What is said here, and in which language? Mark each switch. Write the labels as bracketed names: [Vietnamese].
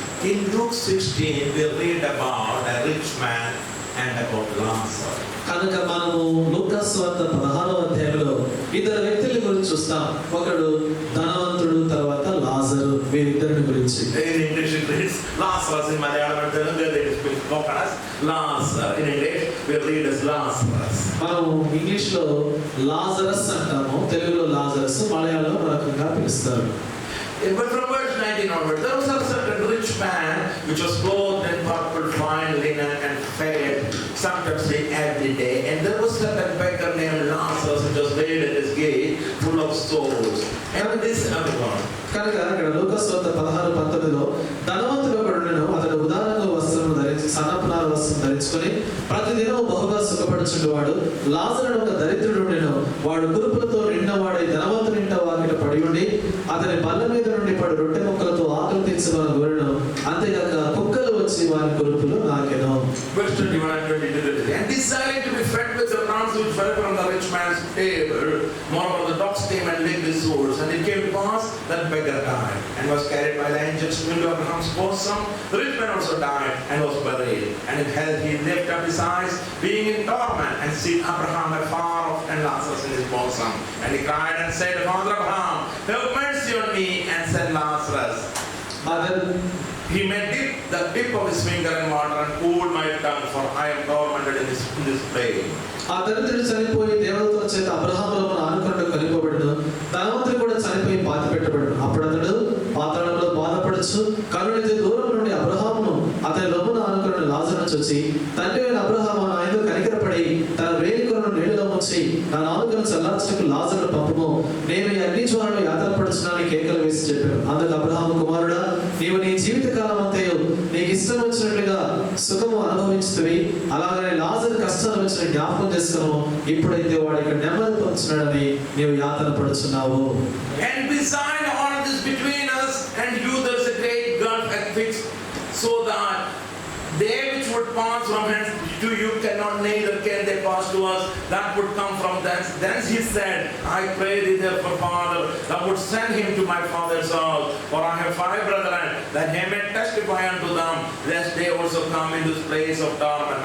[English] In Luke 16, we read about a rich man and about Lazarus. [Telugu] కనుక మనము లూకాసు వార్త 16వ అధ్యాయంలో ఇద్దరు వ్యక్తుల గురించి చూస్తాం. ఒకడు ధనవంతుడు, తర్వాత లాజరు, వీరిద్దరిని గురించి. [English] In English it reads Lazarus, in Malayalam and Telugu it is spoken as Lazarus. In English we read as Lazarus. [Telugu] మనం ఇంగ్లీష్ లో లాజరస్ అంటాము, తెలుగులో లాజరస్, మలయాళంలో రకంగా పిలుస్తారు. [English] But from verse 19 onward, there was a certain rich man which was clothed in purple, fine linen, and fed sumptuously every day. And there was a certain beggar named Lazarus which was laid at his gate, full of sores. And this everyone. [Telugu] కనుక ఇక్కడ లూకాసు వార్త 16:19లో ధనవంతుడు ఒకడును, అతడు ఉదారంగా వస్త్రము ధరించి సన్నపునార వస్త్రం ధరించుకొని ప్రతిదినం బహుగా సుఖపడుచుండేవాడు. లాజరు ఒక దరిద్రుడు ఉండెను. వాడు కురుపులతో నిండినవాడై ధనవంతుని ఇంట వాకిట పడి ఉండి అతని బల్ల మీద నుండి పడు రొట్టె ముక్కలతో ఆకలి తీర్చమని కోరెను. అంతేగాక కుక్కలు వచ్చి వారి కురుపులు నాకెను. [English] Verse 21 and 22. And desiring to be fed with the crumbs which fell from the rich man's table, moreover the dogs came and licked his sores. And it came to pass that beggar died and was carried by the angels into Abraham's bosom. The rich man also died and was buried. And in hell he lifted up his eyes, being in torment, and seen Abraham afar off and Lazarus in his bosom. And he cried and said, Father Abraham, have mercy on me and send Lazarus. He may dip the tip of his finger in water and cool my tongue, for I am tormented in this plague. [Telugu] ఆ దరిద్రుడు చనిపోయి దేవదూతల చేత అబ్రహామును ఆనుకొనుట కనిపబడును. ధనవంతుడు కూడా చనిపోయి పాతి పెట్టబడును. అప్పుడు అతడు పాతాళంలో బాధపడచ్చు. కరుణించే దూరం నుండి అబ్రహామును అతని రొమ్మును ఆనుకున్న లాజరును చూచి, తండ్రి అయిన అబ్రహాము నా యందు కనికరపడి తన వేలికొనను నీళ్లలో ముంచి నా నాలుకను చల్లార్చుటకు లాజరును పంపుము. నేను ఈ అగ్ని జ్వాలను యాతన పడుచున్నానని కేకలు వేసి చెప్పాను. అందుకు అబ్రహాము, కుమారుడా, నీవు నీ జీవిత కాలం అంతయు నీకు ఇష్టం వచ్చినట్లుగా సుఖము అనుభవించుతవి. అలాగనే లాజరు కష్టాలు వచ్చిన జ్ఞాపకం చేసుకును. ఇప్పుడైతే వాడు ఇక్కడ నెమ్మది పొందుతున్నాడని నీవు యాతన పడుచున్నావు. [English] And beside all this between us and you there is a great gulf fixed, so that they which would pass from hence to you cannot, neither can they pass to us that would come from thence. Thence he said, I pray thee therefore, Father, thou would send him to my father's house, for I have 5 brethren, that he may testify unto them, lest they also come into this place of torment.